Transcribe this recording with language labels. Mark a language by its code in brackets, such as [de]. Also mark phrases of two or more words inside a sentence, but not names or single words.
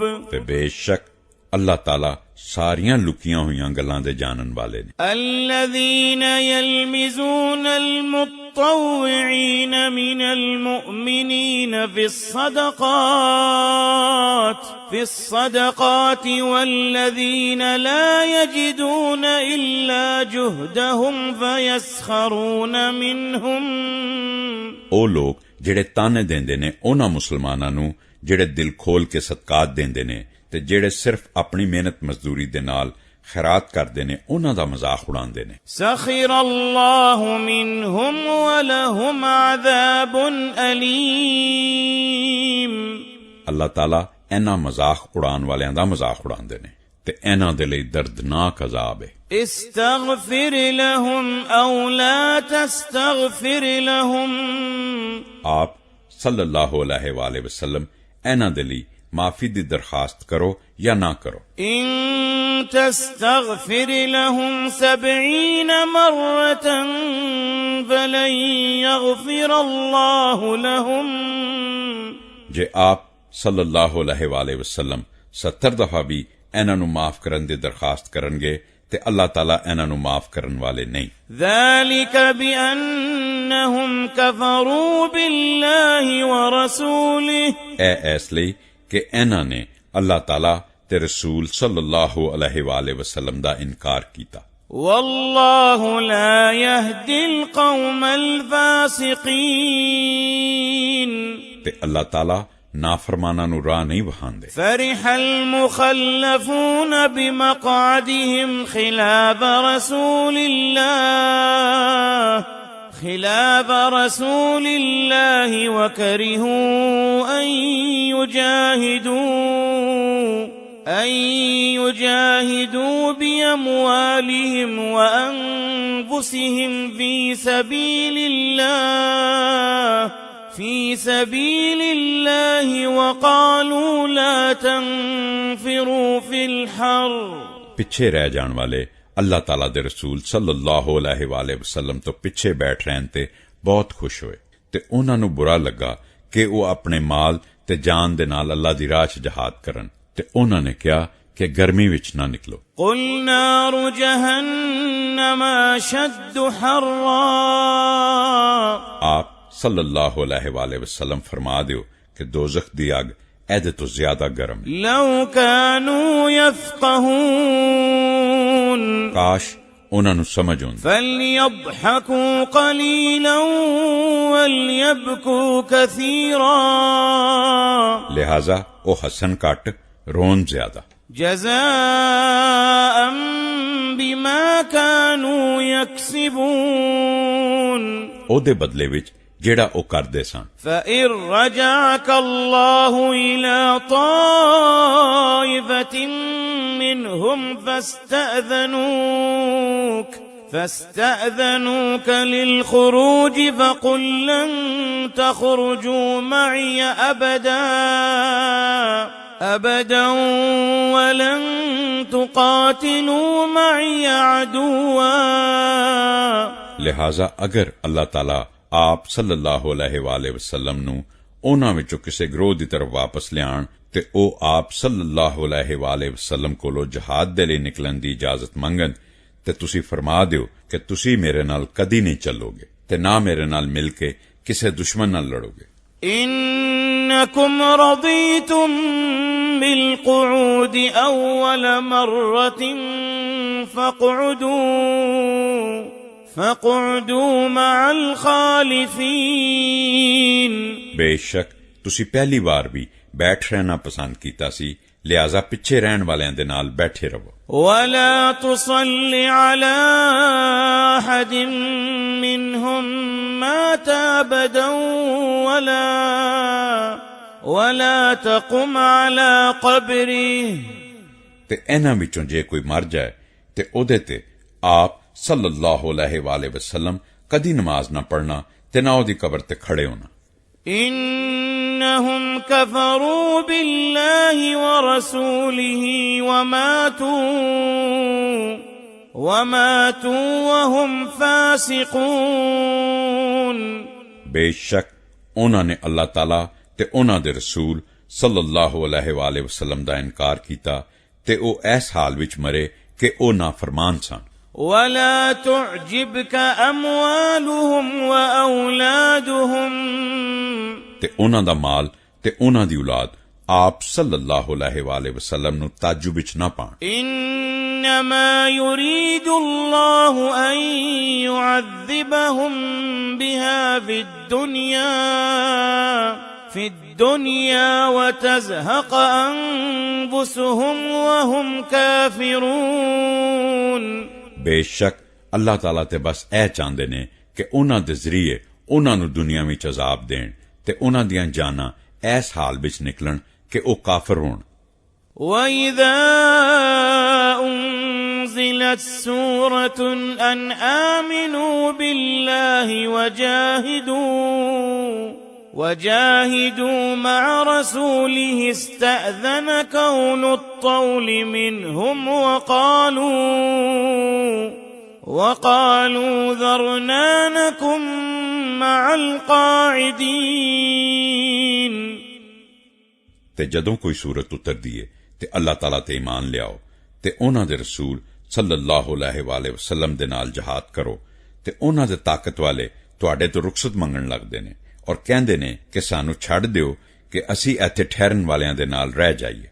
[pa] ਤੇ ਬੇਸ਼ਕ ਅੱਲਾਹ ਤਾਲਾ ਸਾਰੀਆਂ ਲੁਕੀਆਂ ਹੋਈਆਂ ਗੱਲਾਂ ਦੇ ਜਾਨਣ ਵਾਲੇ ਨੇ। [ar] الذين يلمزون المطوعين من المؤمنين في الصدقات والذين لا يجدون إلا جهدهم فيسخرون منهم। [pa] ਓ ਲੋਗ ਜਿਹੜੇ ਤਾਨੇ ਦਿੰਦੇ ਨੇ ਉਹਨਾਂ ਮੁਸਲਮਾਨਾਂ ਨੂੰ ਜਿਹੜੇ ਦਿਲ ਖੋਲ ਕੇ ਸਦਕਾਤ ਦਿੰਦੇ ਨੇ ਤੇ ਜਿਹੜੇ ਸਿਰਫ ਆਪਣੀ ਮਿਹਨਤ ਮਜ਼ਦੂਰੀ ਦੇ ਨਾਲ ਖੈਰਾਤ ਕਰਦੇ ਨੇ ਉਹਨਾਂ ਦਾ ਮਜ਼ਾਕ ਉਡਾਉਂਦੇ ਨੇ। [ar] سخر الله منهم ولهم عذاب أليم। [pa] ਅੱਲਾਹ ਤਾਲਾ ਇਹਨਾਂ ਮਜ਼ਾਕ ਉਡਾਉਣ ਵਾਲਿਆਂ ਦਾ ਮਜ਼ਾਕ ਉਡਾਉਂਦੇ ਨੇ ਤੇ ਇਹਨਾਂ ਦੇ ਲਈ ਦਰਦਨਾਕ ਅਜ਼ਾਬ ਹੈ। [ar] استغفر لهم أو لا تستغفر لهم، [pa] ਆਪ [ar] صلى الله عليه وسلم [pa] ਇਹਨਾਂ ਦੇ ਲਈ ਮਾਫ਼ੀ ਦੀ ਦਰਖ਼ਾਸਤ ਕਰੋ ਯਾ ਨਾ ਕਰੋ। [ar] إن تستغفر لهم 70 مرة فلن يغفر الله لهم، [pa] ਜੇ ਆਪ [ar] صلى الله عليه وسلم [pa] 70 ਦਫ਼ਾ ਭੀ ਇਨ੍ਹਾਂ ਨੂੰ ਮਾਫ਼ ਕਰਨ ਦੀ ਦਰਖ਼ਾਸਤ ਕਰਨਗੇ ਤੇ ਅੱਲਾਹ ਤਾਲਾ ਇਨ੍ਹਾਂ ਨੂੰ ਮਾਫ਼ ਕਰਨ ਵਾਲੇ ਨਹੀਂ। [ar] ذلك بأنهم كفروا بالله ورسوله، [pa] ਐਸਲੇ ਕਿ ਇਨ੍ਹਾਂ ਨੇ ਅੱਲਾਹ ਤਾਲਾ ਤੇ ਰਸੂਲ [ar] صلى الله عليه وسلم [pa] ਦਾ ਇਨਕਾਰ ਕੀਤਾ। [ar] والله لا يهدي القوم الفاسقين، [pa] ਤੇ ਅੱਲਾਹ ਤਾਲਾ ਨਾਫ਼ਰਮਾਨਾ ਨੂੰ ਰਾਹ ਨਹੀਂ ਵਹਾਂਦੇ। [ar] فرح المخلفون بمقعدهم خلاف رسول الله وكرهوا أن يجاهدوا بأموالهم وأنفسهم في سبيل الله وقالوا لا تنفروا في الحر। [pa] ਪਿੱਛੇ ਰਹਿ ਜਾਣ ਵਾਲੇ ਅੱਲਾਹ ਤਾਲਾ ਦੇ ਰਸੂਲ [ar] صلى الله عليه وسلم [pa] ਤੋਂ ਪਿੱਛੇ ਬੈਠ ਰਹਿਣ ਤੇ ਬਹੁਤ ਖ਼ੁਸ਼ ਹੋਏ ਤੇ ਉਨ੍ਹਾਂ ਨੂੰ ਬੁਰਾ ਲੱਗਾ ਕਿ ਵੋ ਅਪਣੇ ਮਾਲ ਤੇ ਜਾਨ ਦੇ ਨਾਲ ਅੱਲਾਹ ਦੀ ਰਾਹ ਚ ਜਹਾਦ ਕਰਨ ਤੇ ਉਨ੍ਹਾਂ ਨੇ ਕਹਾ ਕਿ ਗਰਮੀ ਵਿੱਚ ਨਾ ਨਿਕਲੋ। [ar] قل نار جهنم أشد حرا، [pa] आप [ar] صلى الله عليه وسلم [pa] ਫ਼ਰਮਾ ਦਿਓ ਕਿ ਦੋਜ਼ਖ਼ ਦੀ ਅੱਗ ਏਦੇ ਤੋਂ ਜ਼ਿਆਦਾ ਗਰਮ ਹੈ। [ar] لو كانوا يفقهون [pa] ਕਾਸ਼ ਉਨ੍ਹਾਂ ਨੂੰ ਸਮਝ ਹੋਂਦੀ। [ar] فليضحكوا قليلا وليبكوا كثيرا، [pa] ਲਿਹਾਜ਼ਾ ਓ ਹੱਸਣ ਘੱਟ ਰੋਣ ਜ਼ਿਆਦਾ। [ar] جزاء بما كانوا يكسبون، [pa] ਓਦੇ ਬਦਲੇ ਵਿੱਚ ਜਿਹੜਾ ਓ ਕਰਦੇ ਸਨ। [ar] فإن رجعك الله إلى طائفة منهم فاستأذنوك للخروج فقل لن تخرجوا معي أبدا ولن تقاتلوا معي عدوا، [pa] ਲਿਹਾਜ਼ਾ ਅਗਰ ਅੱਲਾਹ ਤਾਲਾ ਆਪ [ar] صلى الله عليه وسلم [pa] ਨੂੰ ਉਨ੍ਹਾਂ ਵਿੱਚੋਂ ਕਿਸੇ ਗਿਰੋਹ ਦੀ ਤਰਫ਼ ਵਾਪਸ ਲਿਆਣ ਤੇ ਓ ਆਪ [ar] صلى الله عليه وسلم [pa] ਕੋਲੋਂ ਜਹਾਦ ਦੇ ਲਈ ਨਿਕਲਣ ਦੀ ਇਜਾਜ਼ਤ ਮੰਗਣ ਤੇ ਤੁਸੀਂ ਫ਼ਰਮਾ ਦਿਓ ਕਿ ਤੁਸੀਂ ਮੇਰੇ ਨਾਲ ਕਦੀ ਨਹੀਂ ਚੱਲੋਗੇ ਤੇ ਨਾ ਮੇਰੇ ਨਾਲ ਮਿਲ ਕੇ ਕਿਸੇ ਦੁਸ਼ਮਣ ਨਾਲ ਲੜੋਗੇ। [ar] إنكم رضيتم بالقعود أول مرة فاقعدوا مع الخالفين। [pa] बेशक ਤੁਸੀਂ ਪਹਿਲੀ ਵਾਰ ਵੀ ਬੈਠ ਰਹਿਣਾ ਪਸੰਦ ਕੀਤਾ ਸੀ, ਲਿਹਾਜ਼ਾ ਪਿੱਛੇ ਰਹਿਣ ਵਾਲਿਆਂ ਦੇ ਨਾਲ ਬੈਠੇ ਰਹੋ। [ar] ولا تصل على أحد منهم مات أبدا ولا تقم على قبره। [pa] ਤੇ ਇਹਨਾਂ ਵਿੱਚੋਂ ਜੇ ਕੋਈ ਮਰ ਜਾਏ ਤੇ ਉਹਦੇ ਤੇ ਆਪ [ar] صلى الله عليه وسلم [pa] ਕਦੀ ਨਮਾਜ਼ ਨਾ ਪੜ੍ਹਨਾ ਤੇ ਨਾ ਉਹਦੀ ਕਬਰ ਤੇ ਖੜੇ ਹੋਣਾ। [ar] إنهم كفروا بالله ورسوله وماتوا وهم فاسقون। [pa] बेशक ਉਹਨਾਂ ਨੇ ਅੱਲਾਹ ਤਾਲਾ ਤੇ ਉਹਨਾਂ ਦੇ ਰਸੂਲ [ar] صلى الله عليه وسلم [pa] ਦਾ ਇਨਕਾਰ ਕੀਤਾ ਤੇ ਉਹ ਇਸ ਹਾਲ ਵਿੱਚ ਮਰੇ ਕਿ ਉਹ ਨਾਫਰਮਾਨ ਸਨ। [ar] ولا تعجبك أموالهم وأولادهم। [pa] ਤੇ ਉਹਨਾਂ ਦਾ ਮਾਲ ਤੇ ਉਹਨਾਂ ਦੀ ਔਲਾਦ ਆਪ [ar] صلى الله عليه وسلم [pa] ਨੂੰ ਤਾਜੁਬ ਵਿੱਚ ਨਾ ਪਾਣ। [ar] إنما يريد الله أن يعذبهم بها في الدنيا وتزهق أنفسهم وهم كافرون। [pa] बेशक ਅੱਲਾਹ ਤਾਲਾ ਤੇ ਬਸ ਇਹ ਚਾਹੁੰਦੇ ਨੇ ਕਿ ਉਹਨਾਂ ਦੇ ਜ਼ਰੀਏ ਉਹਨਾਂ ਨੂੰ ਦੁਨੀਆ ਵਿੱਚ ਅਜ਼ਾਬ ਦੇਣ ਤੇ ਉਹਨਾਂ ਦੀਆਂ ਜਾਨਾਂ ਇਸ ਹਾਲ ਵਿੱਚ ਨਿਕਲਣ ਕਿ ਉਹ ਕਾਫਰ ਹੋਣ। [ar] وَإِذَا أُنزِلَتْ سُورَةٌ أَنْ آمِنُوا بِاللَّهِ وَجَاهِدُوا مَعَ رَسُولِهِ اسْتَأْذَنَكَ أُولُو الطَّوْلِ مِنْهُمْ وقالوا ذرنا نكن مع القاعدين۔ [pa] ਤੇ ਜਦੋਂ ਕੋਈ ਸੂਰਤ ਉਤਰਦੀ ਏ ਤੇ ਅੱਲਾਹ ਤਾਲਾ ਤੇ ਈਮਾਨ ਲਿਆਓ ਤੇ ਉਹਨਾਂ ਦੇ ਰਸੂਲ [ar] صلى الله عليه وسلم [pa] ਦੇ ਨਾਲ ਜਹਾਦ ਕਰੋ ਤੇ ਉਹਨਾਂ ਦੇ ਤਾਕਤ ਵਾਲੇ ਤੁਹਾਡੇ ਤੋਂ ਰੁਖਸਤ ਮੰਗਣ ਲੱਗਦੇ ਨੇ ਔਰ ਕਹਿੰਦੇ ਨੇ ਕਿ ਸਾਨੂੰ ਛੱਡ ਦਿਓ ਕਿ ਅਸੀਂ ਇੱਥੇ ਠਹਿਰਨ ਵਾਲਿਆਂ ਦੇ ਨਾਲ ਰਹਿ ਜਾਈਏ।